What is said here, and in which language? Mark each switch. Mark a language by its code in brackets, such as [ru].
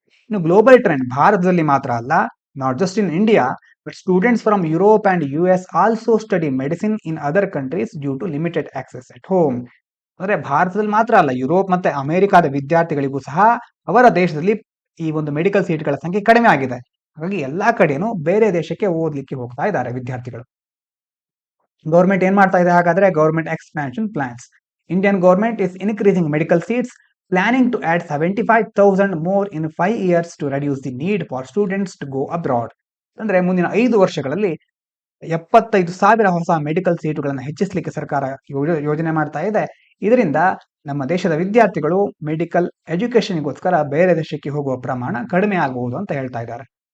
[en] ಇನ್ನು global trend [kn] ಭಾರತದಲ್ಲಿ ಮಾತ್ರ ಅಲ್ಲ, [en] Not just in India, but students from Europe and US also study medicine in other countries due to limited access at home. [kn] ಅಂದ್ರೆ ಭಾರತದಲ್ಲಿ ಮಾತ್ರ ಅಲ್ಲ, ಯುರೋಪ್ ಮತ್ತೆ ಅಮೆರಿಕಾದ ವಿದ್ಯಾರ್ಥಿಗಳಿಗೂ ಸಹ ಅವರ ದೇಶದಲ್ಲಿ ಈ ಒಂದು ಮೆಡಿಕಲ್ ಸೀಟ್ಗಳ ಸಂಖ್ಯೆ ಕಡಿಮೆ ಆಗಿದೆ. ಹಾಗಾಗಿ ಎಲ್ಲಾ ಕಡೆನೂ ಬೇರೆ ದೇಶಕ್ಕೆ ಓದ್ಲಿಕ್ಕೆ ಹೋಗ್ತಾ ಇದ್ದಾರೆ ವಿದ್ಯಾರ್ಥಿಗಳು. ಗೌರ್ಮೆಂಟ್ ಏನ್ ಮಾಡ್ತಾ ಇದೆ ಹಾಗಾದ್ರೆ? [en] Government expansion plans. Indian government is increasing medical seats, planning to add 75,000 more in 5 years to reduce the need for students to go abroad. [kn] ಅಂದ್ರೆ ಮುಂದಿನ 5 ವರ್ಷಗಳಲ್ಲಿ 75,000 ಹೊಸ ಮೆಡಿಕಲ್ ಸೀಟುಗಳನ್ನು ಹೆಚ್ಚಿಸಲಿಕ್ಕೆ ಸರ್ಕಾರ ಯೋಜನೆ ಮಾಡ್ತಾ ಇದೆ. ಇದರಿಂದ ನಮ್ಮ ದೇಶದ ವಿದ್ಯಾರ್ಥಿಗಳು ಮೆಡಿಕಲ್ ಎಜುಕೇಶನ್ಗೋಸ್ಕರ ಬೇರೆ ದೇಶಕ್ಕೆ ಹೋಗುವ ಪ್ರಮಾಣ ಕಡಿಮೆ ಆಗಬಹುದು ಅಂತ ಹೇಳ್ತಾ ಇದ್ದಾರೆ.